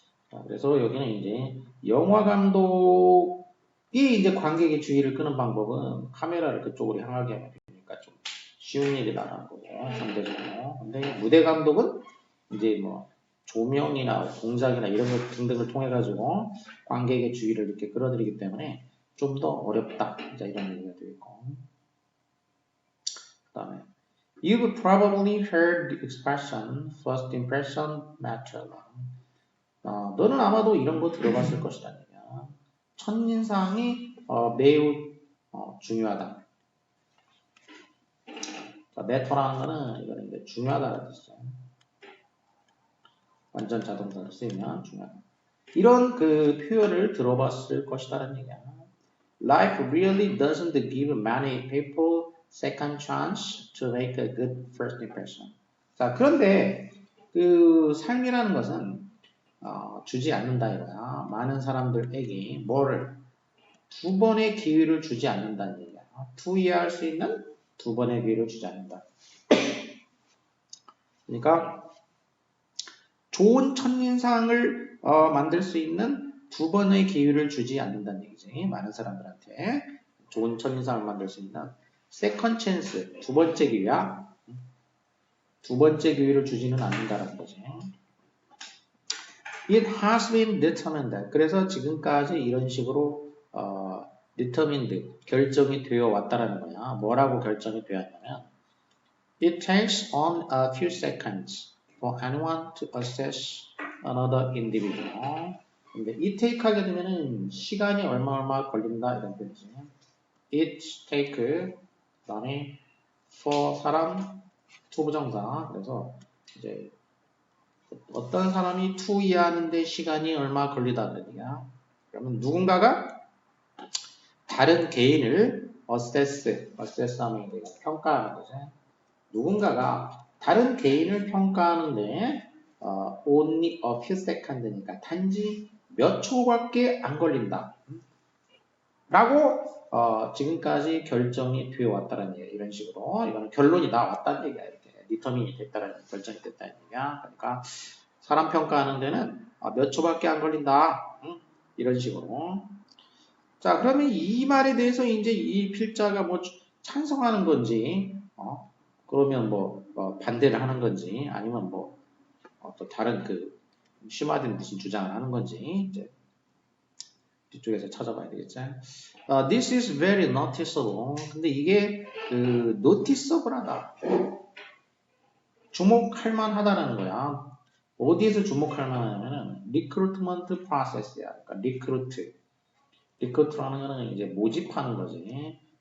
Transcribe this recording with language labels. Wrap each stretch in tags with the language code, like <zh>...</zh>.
<ko>자, 그래서 여기는 이제 영화 감독이 이제 관객의 주의를 끄는 방법은 카메라를 그쪽으로 향하게 하면 되니까 좀 쉬운 일이라는 거고 상대적으로. 근데 무대 감독은 이제 뭐 조명이나 동작이나 이런 것 등등을 통해 가지고 관객의 주의를 이렇게 끌어들이기 때문에 좀 더 어렵다. 자, 이런 얘기가 되겠고.</ko> <en>그다음에 You've probably heard the expression first impression matters.</en> <ko>너는 아마도 이런 거 들어봤을 것이다. 첫인상이 매우 중요하다. 자, matter라는 거는 이거는 이제 중요하다는 뜻이죠. 완전 자동사로 쓰이면 중요하다. 이런 그 표현을 들어봤을 것이다라는 얘기야.</ko> <en>Life really doesn't give many people second chance to make a good first impression.</en> <ko>자, 그런데 그 삶이라는 것은 주지 않는다 이거야. 많은 사람들에게 뭐를 두 번의 기회를 주지 않는다는 얘기야. 투이해할 수 있는 두 번의 기회를 주지 않는다. 그러니까 좋은 첫인상을 만들 수 있는 두 번의 기회를 주지 않는다는 얘기지. 많은 사람들한테 좋은 첫인상을 만들 수 있는 세컨 찬스, 두 번째 기회야. 두 번째 기회를 주지는 않는다는 거지.</ko> <en>It has been determined.</en> <ko>그래서 지금까지 이런 식으로 determined, 결정이 되어 왔다라는 거야.</ko> <en>뭐라고 결정이 되었냐면 It takes on a few seconds for anyone to assess another individual.</en> <ko>근데 it take 하게 되면은 시간이 얼마 걸린다 이런 뜻이지.</ko> <en>It take 그다음에 for 사람 to 부정사.</en> <ko>그래서 이제 어떤 사람이 to 이해하는데 시간이 얼마 걸리다는 얘기야. 그러면 누군가가 다른 개인을 assess하면 평가하는 거지. 누군가가 다른 개인을 평가하는데 only a few second 니까 단지 몇 초밖에 안 걸린다. 라고 지금까지 결정이 되어 왔다는 얘기야. 이런 식으로 이거는 결론이 나왔다는 얘기야. 이렇게 디터민이 됐다는 결정이 됐다는 얘기야. 그러니까 사람 평가하는 데는 몇 초밖에 안 걸린다. 이런 식으로. 자, 그러면 이 말에 대해서 이제 이 필자가 뭐 찬성하는 건지 그러면 뭐 반대를 하는 건지 아니면 뭐 또 다른 그 심화된 무슨 주장을 하는 건지 이제 뒤쪽에서 찾아봐야 되겠죠.</ko> <en>This is very noticeable.</en> <ko>근데 이게 그 noticeable하다. 주목할 만하다라는 거야. 어디에서 주목할 만하냐면은 recruitment process야. 그러니까 recruit라는 거는 이제 모집하는 거지.</ko>